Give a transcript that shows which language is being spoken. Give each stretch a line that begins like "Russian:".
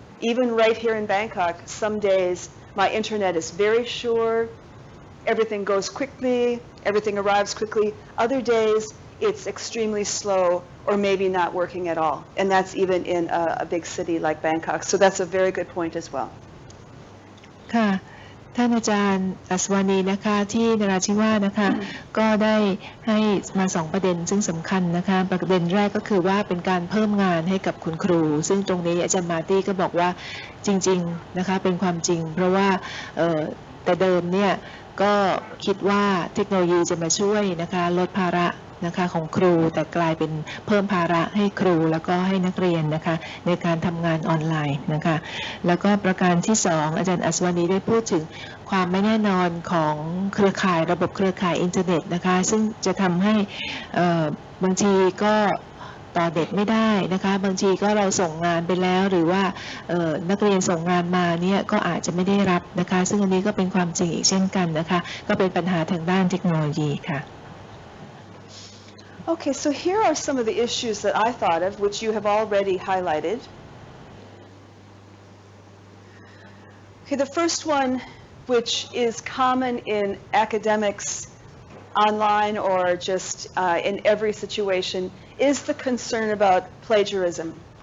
English: Even right here in Bangkok, some days my internet is very sure, everything goes quickly, everything arrives quickly. Other days, it's extremely slow or maybe not working at all. And that's even in a big city like Bangkok. So that's a very good point as well.
Thai: ค่ะท่านอาจารย์อัศวานีนะคะที่นราธิวาสนะคะก็ได้ให้มา2ประเด็นซึ่งสำคัญนะคะประเด็นแรกก็คือว่าเป็นการเพิ่มงานให้กับคุณครูซึ่งตรงนี้อาจารย์มาร์ตี้ก็บอกว่าจริงๆนะคะเป็นความจริงเพราะว่า แต่เดิมเนี่ยก็คิดว่าเทคโนโลยีจะมาช่วยนะคะลดภาระนะคะของครูแต่กลายเป็นเพิ่มภาระให้ครูแล้วก็ให้นักเรียนนะคะในการทำงานออนไลน์นะคะแล้วก็ประการที่2อาจารย์อัศวานีได้พูดถึงความไม่แน่นอนของเครือข่ายระบบเครือข่ายอินเทอร์เน็ตนะคะซึ่งจะทำให้ บางทีก็ต่อเด็กไม่ได้นะคะบางทีก็เราส่งงานไปแล้วหรือว่านักเรียนส่งงานมาเนี่ยก็อาจจะไม่ได้รับนะคะซึ่งอันนี้ก็เป็นความจริงอีกเช่นกันนะคะก็เป็นปัญหาทางด้านเทคโนโลยีค่ะ
English: Okay, so here are some of the issues that I thought of, which you have already highlighted. Okay, the first one, which is common in academics online or just in every situation, is the concern about plagiarism.